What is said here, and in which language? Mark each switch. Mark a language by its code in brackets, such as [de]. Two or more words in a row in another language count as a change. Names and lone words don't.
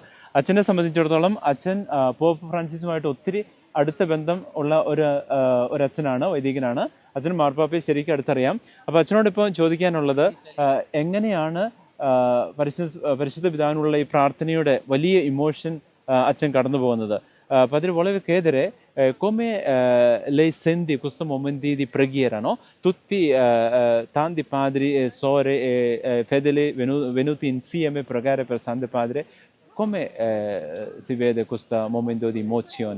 [ml] അച്ഛനെ സംബന്ധിച്ചിടത്തോളം അച്ഛൻ പോപ്പ് ഫ്രാൻസിസുമായിട്ട് ഒത്തിരി അടുത്ത ബന്ധം ഉള്ള ഒരു അച്ഛനാണ്, വൈദികനാണ്. അച്ഛൻ മാർപ്പാപ്പയെ ശരിക്കും അടുത്തറിയാം. അപ്പോൾ അച്ഛനോട് ഇപ്പോൾ ചോദിക്കാനുള്ളത്, എങ്ങനെയാണ് പരിശുദ്ധ പിതാവിനുള്ള ഈ പ്രാർത്ഥനയുടെ വലിയ ഇമോഷൻ അച്ചൻ കടന്നു പോകുന്നത്. [it] Padre volevo chiedere come lei sente questo momento di preghiera, no? Tutti tanti padri e sorelle fedeli venuti insieme a pregare per Santo Padre. Come si vede questo momento di emozione?